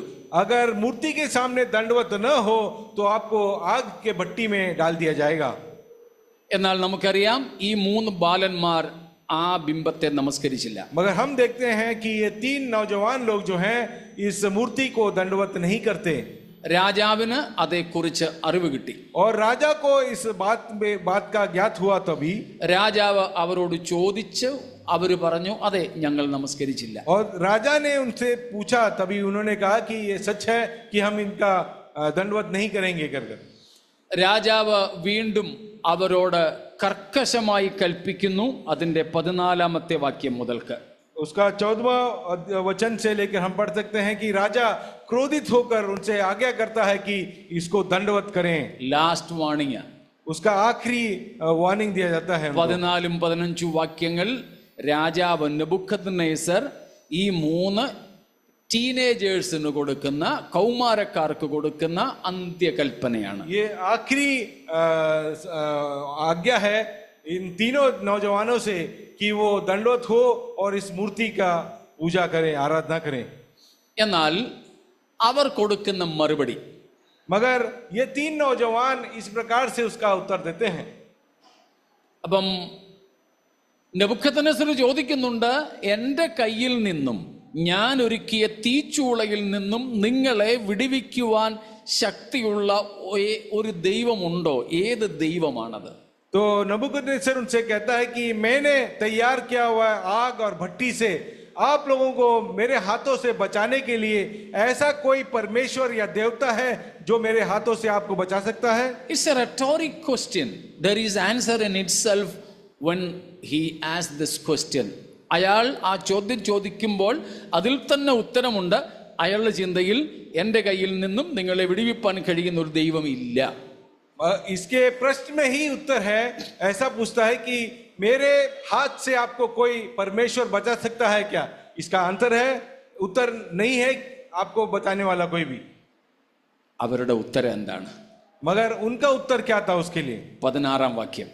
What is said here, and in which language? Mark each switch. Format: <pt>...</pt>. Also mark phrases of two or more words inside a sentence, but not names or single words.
<hi>अगर मूर्ति के सामने दंडवत न हो तो आपको आग के भट्टी में डाल दिया जाएगा.</hi> <ml>എന്നാൽ നമുക്കറിയാം ഈ മൂന്ന് ബാലന്മാർ ആ ബിംബത്തെ നമസ്കരിച്ചില്ല.</ml> <hi>मगर हम देखते हैं कि ये तीन नौजवान लोग जो हैं इस मूर्ति को दंडवत नहीं करते.</hi> <ml>രാജാവിന് അതേക്കുറിച്ച് അറിവ് കിട്ടി.</ml> <hi>और राजा को इस बात का ज्ञात हुआ तभी</hi> <ml>രാജാവ് അവരോട് ചോദിച്ച് അവർ പറഞ്ഞു, അതെ ഞങ്ങൾ നമസ്കരിച്ചില്ല.</ml> <hi>और राजा ने उनसे पूछा, तभी उन्होंने कहा कि ये सच है कि हम इनका दंडवत नहीं करेंगे कर कर.</hi> <ml>രാജാവ് വീണ്ടും അവരോട് കർക്കശമായി കൽപ്പിക്കുന്നു. അതിന്റെ 14-ാമത്തെ വാക്യം മുതൽക്ക്.</ml> <hi>उसका 14वां वचन से लेकर हम पढ़ सकते हैं कि राजा क्रोधित होकर उनसे आज्ञा करता है कि इसको दंडवत करें.</hi> <en>last warning.</en> <hi>उसका आखिरी वार्निंग दिया जाता है.</hi> <ml>14-15 വാക്യങ്ങൾ രാജാവ് നെബൂഖദ്നേസർ ഈ മൂന്ന് ടീനേജേഴ്സിന് കൊടുക്കുന്ന, കൗമാരക്കാർക്ക് കൊടുക്കുന്ന അന്ത്യകൽപ്പനയാണ്.</ml> <hi>ये आखिरी आज्ञा है इन तीनों नौजवानों से कि वो दंडवत हो और इस मूर्ति का पूजा करें, आराधना करें.</hi> <ml>എന്നാൽ അവർ കൊടുക്കുന്ന മറുപടി,</ml> <hi>मगर ये तीन नौजवान इस प्रकार से उसका उत्तर देते हैं.</hi> <ml>അപ്പം നെബൂഖദ്നേസർ ചോദിക്കുന്നുണ്ട്, എൻ്റെ കയ്യിൽ നിന്നും ഞാൻ ഒരുക്കിയ തീച്ചൂളയിൽ നിന്നും നിങ്ങളെ വിടുവിക്കുവാൻ ശക്തിയുള്ള ഒരു ദൈവമുണ്ടോ? ഏത് ദൈവമാണത്?</ml> <hi>तो नबूकदनेस्सर उनसे कहता है कि मैंने तैयार किया हुआ आग और भट्टी से आप लोगों को मेरे हाथों से बचाने के लिए ऐसा कोई परमेश्वर या देवता है जो मेरे हाथों से आपको बचा सकता है?</hi> <en>It's a rhetoric question. There is answer in itself when he asked this question.</en> <ml>അയാൾ ആ ചോദ്യം ചോദിക്കുമ്പോൾ അതിൽ തന്നെ ഉത്തരമുണ്ട്. അയാളുടെ ചിന്തയിൽ എൻ്റെ കയ്യിൽ നിന്നും നിങ്ങളെ വിടുവിപ്പാൻ കഴിയുന്ന ഒരു ദൈവം ഇല്ല.</ml> <hi>इसके प्रश्न में ही उत्तर है. ऐसा पूछता है कि मेरे हाथ से आपको कोई परमेश्वर बचा सकता है क्या? इसका आंसर है, उत्तर नहीं है आपको बचाने वाला कोई भी.</hi> <ml>അവരുടെ ഉത്തരം എന്താണ്?</ml> <hi>मगर उनका उत्तर क्या था उसके लिए?</hi> <ml>16-ാം വാക്യം.</ml>